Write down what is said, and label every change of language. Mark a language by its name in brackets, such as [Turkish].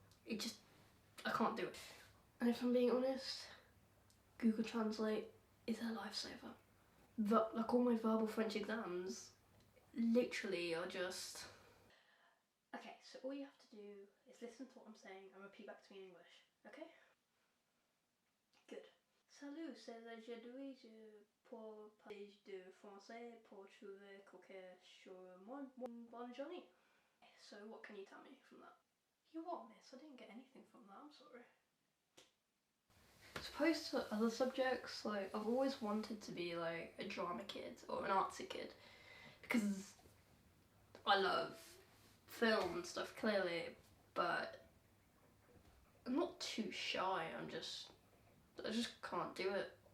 [English] I can't do it. And if I'm being honest, Google Translate is a lifesaver. Like, all my verbal French exams literally are just... Okay, so all you have to do is listen to what I'm saying and repeat back to me in English, okay? Good. [French] Salut, c'est aujourd'hui pour parler de français pour trouver quelque chose bonne journée. [English] So what can you tell me from that? You what, miss? I didn't get anything from that, I'm sorry. As opposed to other subjects, like, I've always wanted to be like a drama kid or an artsy kid, because I love film and stuff clearly, but I'm not too shy, I just can't do it.